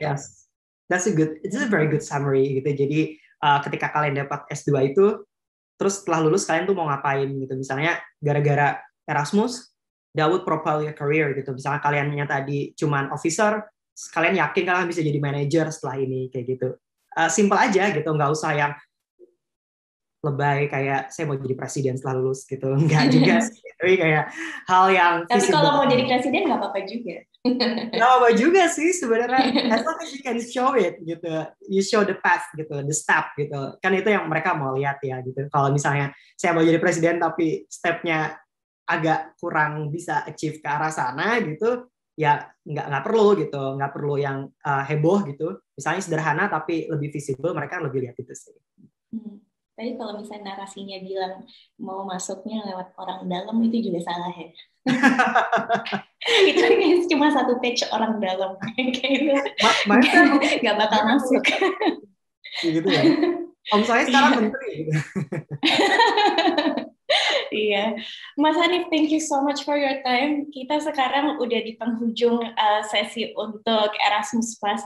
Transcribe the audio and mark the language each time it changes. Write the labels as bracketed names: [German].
[English] Yes, it's a very good summary [Indonesian] gitu. Jadi ketika kalian dapat S2 itu, terus setelah lulus kalian tuh mau ngapain gitu. Misalnya gara-gara Erasmus, [English] that would propel your career [Indonesian] gitu. Misalnya kaliannya tadi cuman officer, kalian yakin kalian bisa jadi manager setelah ini kayak gitu. Simple aja gitu, nggak usah yang lebay kayak saya mau jadi presiden setelah lulus gitu. Enggak juga sih. Tapi kayak hal yang Tapi [English] visible. [Indonesian] kalau mau jadi presiden nggak apa-apa juga. Nggak apa juga sih sebenarnya. [English] As long as you can show it [Indonesian] gitu. [English] You show the path [Indonesian] gitu, [English] the step [Indonesian] gitu. Kan itu yang mereka mau lihat ya gitu. Kalau misalnya saya mau jadi presiden tapi stepnya agak kurang bisa achieve ke arah sana gitu, ya nggak perlu gitu, nggak perlu yang heboh gitu. Misalnya sederhana tapi lebih visible, mereka lebih lihat itu sih. Tapi kalau misalnya narasinya bilang mau masuknya lewat orang dalam, itu juga salah ya. Itu cuma satu page orang dalam kayak nggak bakal masuk. Gitu ya. Om saya sekarang menteri. Gitu. Iya, Mas Hanif, [English] thank you so much for your time. [Indonesian] Kita sekarang udah di penghujung sesi untuk Erasmus Plus.